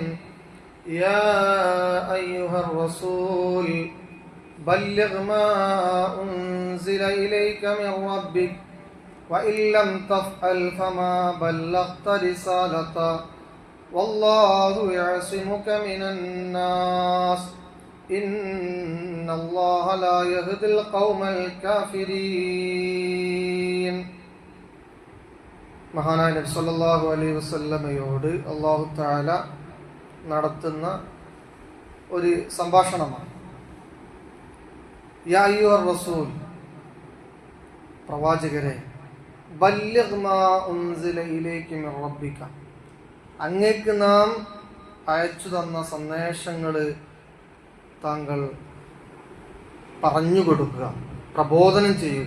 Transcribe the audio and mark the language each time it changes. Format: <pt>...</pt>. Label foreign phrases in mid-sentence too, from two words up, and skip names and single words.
<ar>يا أيها الرسول بلغ ما أنزل إليك من ربك وإن لم تفعل فما بلغت رسالته والله يعصمك من الناس إن الله لا يهدي القوم الكافرين.</ar> <ml>മഹാനായ നബി</ml> <ar>صلى الله عليه وسلم الله تعالى</ar> <ml>നടത്തുന്ന ഒരു സംഭാഷണമാണ്.</ml> <ar>يا أيها الرسول,</ar> <ml>പ്രവാചകരെ,</ml> <ar>بلغ ما أنزل إليك من ربك,</ar> <ml>അങ്ങേക്ക് നാം അയച്ചു തന്ന സന്ദേശങ്ങൾ താങ്കൾ പറഞ്ഞു കൊടുക്കുക, പ്രബോധനം ചെയ്യുക.</ml>